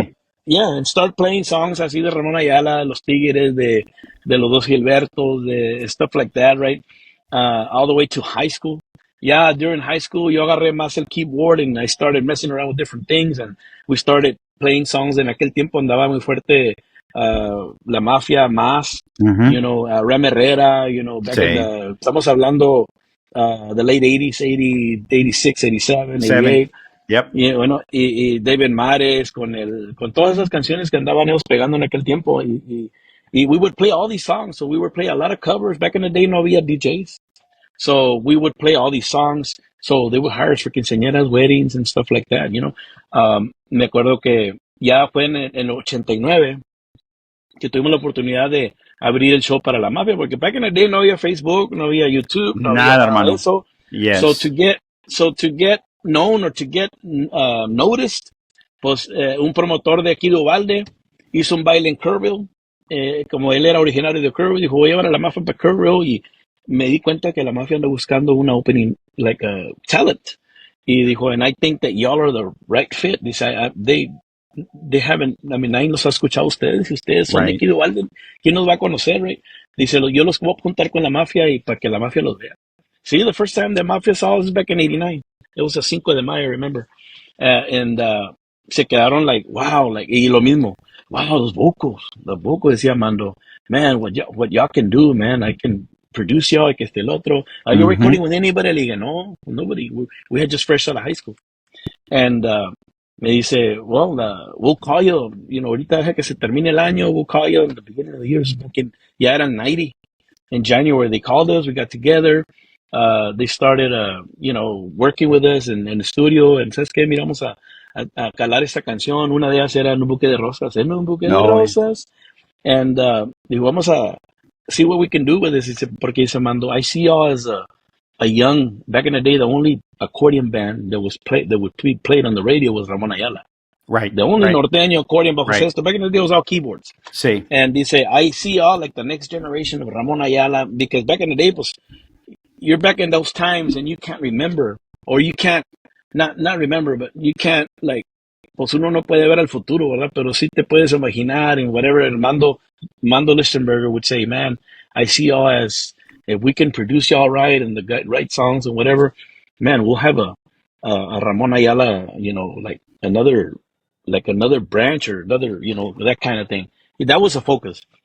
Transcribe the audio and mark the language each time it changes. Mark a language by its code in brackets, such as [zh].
[es] fíjate. [en] yeah, and start playing songs [es] así de [en] Ramón Ayala, Los Tigres, [es] de los dos [en] Gilbertos, de stuff like that, right? All the way to high school. Yeah, during high school, [es] yo agarré más el [en] keyboard and I started messing around with different things and we started playing songs. [es] En aquel tiempo andaba muy fuerte La Mafia más, Ujú. [en] Ram Herrera, back in [es] Sí. estamos hablando [en] the late 80s, 80, 86, 87, 7. 88. Yep. [es] Y David Mares con todas esas canciones que andaban ellos pegando en aquel tiempo [en] y we would play all these songs, so we would play a lot of covers. Back in the day [es] no había DJs, [en] so we would play all these songs, so they would hire us for quinceañeras, weddings and stuff like that, [es] me acuerdo que ya fue en el 89 que tuvimos la oportunidad de abrir el show para la mafia, porque [en] back in the day [es] no había Facebook, no había YouTube, no había Nada, nada de hermano. eso. So [en] Yes. to get known or to get noticed, [es] pues un promotor de aquí de Uvalde hizo un baile en Kerrville, como él era originario de Kerrville, dijo, voy a llevar a la mafia para Kerrville y me di cuenta que la mafia anda buscando una opening, [en] like a talent. [es] Y dijo, [en] and I think that y'all are the right fit. [es] Dice, [en] they haven't, I mean, [es] nadie los ha escuchado a ustedes, y ustedes son de [en] Right. [es] aquí de Uvalde, ¿quién nos va a conocer, right? Dice, yo los voy a juntar con la mafia y para que la mafia los vea. [en] See, the first time the mafia saw us was back in 89. It was a 5 de mayo, I remember. [es] And se quedaron [en] like, wow, like, [es] y lo mismo. [en] Wow, [es] los vocals, decía Mando. [en] Man, what y'all can do, man, I can produce y'all, [es] que el otro. [en] Are you recording Ujú. with anybody? [es] Le dije, no, [en] nobody. We had just fresh out of high school. And me dice, well, we'll call you, [es] ahorita deja que se termine el año, [en] we'll call you in the beginning of the year. [es] Ya eran 90. [en] In January, they called us, we got together. They started, working with us in the studio. [es] And ¿sabes qué? Miramos a calar esta canción. Una de ellas era En un buque de rosas. En un buque de No. rosas. [en] And [es] digo, vamos a [en] see what we can do with this. [es] Dice, porque dice Mando, [en] I see y'all as a young, back in the day, the only accordion band that would be played on the radio was Ramón Ayala. Right. The only Right. norteño accordion bajo Right. sexto. Back in the day, it was all keyboards. [es] Sí. [en] And they say, I see y'all like the next generation of Ramón Ayala, because back in the day, pues, you're back in those times and you can't remember, or you can't not remember, but you can't, like, [es] pues uno no puede ver al futuro, ¿verdad? Pero sí te puedes imaginar [en] and whatever. El Mando Lichtenberger would say, man, I see y'all as, if we can produce y'all right and the right songs and whatever, man, we'll have a Ramon Ayala, like another branch or another, that kind of thing. That was a focus.